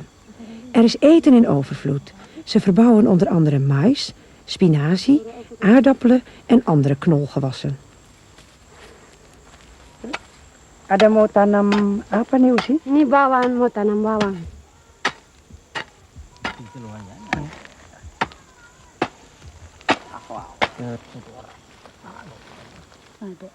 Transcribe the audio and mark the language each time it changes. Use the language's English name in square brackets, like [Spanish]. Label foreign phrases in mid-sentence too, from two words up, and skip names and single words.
[Dutch] Er is eten in overvloed. Ze verbouwen onder andere mais, spinazie, aardappelen en andere knolgewassen. [Indonesian] Ada mau tanam apa nih, Usi? Ini bawang, mau tanam bawang. Ada.